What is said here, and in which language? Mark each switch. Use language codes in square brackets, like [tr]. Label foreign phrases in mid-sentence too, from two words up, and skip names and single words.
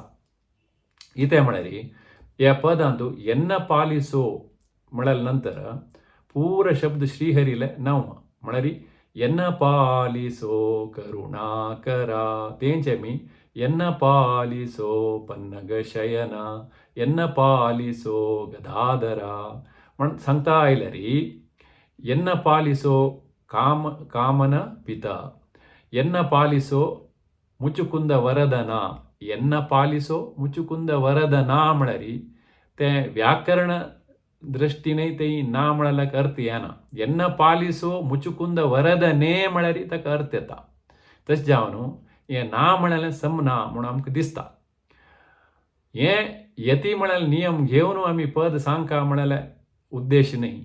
[kok] कितें म्हळ्यार ह्या पदांतू [kn] ಎನ್ನ ಪಾಲಿಸೋ [kok] म्हळ्यार नंतर पूर शब्द श्रीहरीले नव म्हळ्यार [kn] ಎನ್ನ ಪಾಲಿಸೋ ಕರುಣಾಕರಾ [kok] तेंचे आमी [kn] ಎನ್ನ ಪಾಲಿಸೋ ಪನ್ನಗ ಶಯನಾ ಎನ್ನ ಪಾಲಿಸೋ ಗದಾಧರಾ [kok] म्हण सांगता आयल्यार [kn] ಎನ್ನ ಪಾಲಿಸೋ ಕಾಮನ ಪಿತಾ ಎನ್ನ ಪಾಲಿಸೋ ಮುಚುಕುಂದ ವರದನಾ. ಎನ್ನ ಪಾಲಿಸೋ ಮುಚುಕುಂದ ವರದನಾ [kok] म्हळ्यार तें व्याकरण दृश्टीनय थंय ना म्हळ्यार अर्थ येना. [kn] ಎನ್ನ ಪಾಲಿಸೋ ಮುಚುಕುಂದ ವರದನೆ [kok] म्हळ्यार ताका अर्थ येता. तशें जावन हें ना म्हळ्यार समना म्हूण आमकां दिसता. हें यती म्हळ्यार नियम घेवन आमी पद सांगता म्हळ्यार उद्देश न्ही.